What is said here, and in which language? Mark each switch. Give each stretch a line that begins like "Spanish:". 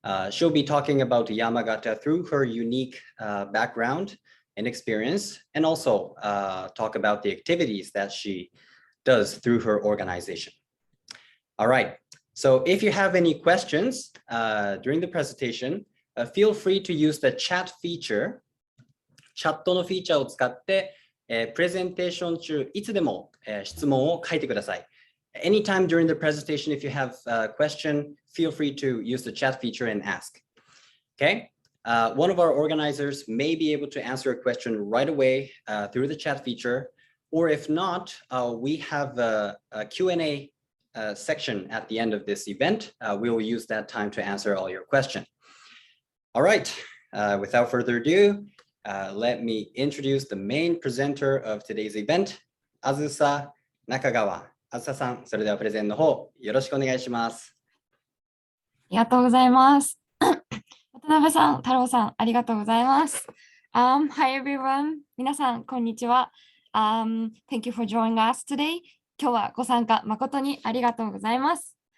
English: She'll be talking about Yamagata through her unique background and experience, and also talk about the activities that she does through her organization. All right, so if you have any questions during the presentation, feel free to use the chat feature.
Japanese: チャットのフィーチャーを使って、プレゼンテーション中、いつでも、質問を書いてください。
English: Anytime during the presentation, if you have a question, feel free to use the chat feature and ask. Okay? One of our organizers may be able to answer a question right away through the chat feature, or if not, we have a Q&A section at the end of this event. We will use that time to answer all your questions. All right, without further ado, let me introduce the main presenter of today's event, Azusa Nakagawa.
Japanese: Azusa さん、それではプレゼンの方、よろしくお願いします。ありがとうございます。渡辺さん、太郎さん、ありがとうございます。
English: Hi everyone.
Japanese: 皆さん、こんにちは。
English: Thank you for joining us today.
Japanese: 今日はご参加誠にありがとうございます。